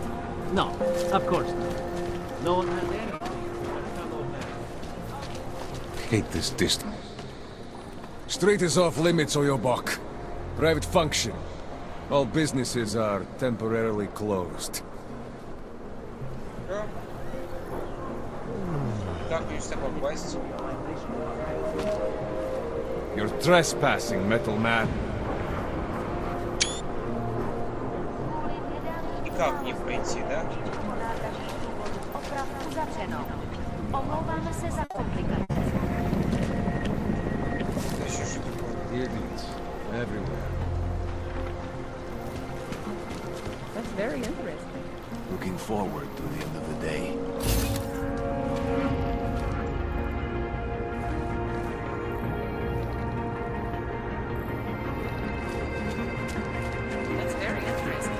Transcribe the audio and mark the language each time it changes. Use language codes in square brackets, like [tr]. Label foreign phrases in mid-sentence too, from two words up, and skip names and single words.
[en] No, of course not. No one has anything. Hate this distance. Street is off limits, Oyobok. Private function. All businesses are temporarily closed. [ru] Как мне сюда попасть? [en] You're trespassing, metal man. [ru] И как не пройти, да? [cs] Omlouváme se za komplikace. [ru] Еще что такое? [en] Idiots. Everywhere. That's very interesting. Looking forward to the end of the day. That's very interesting.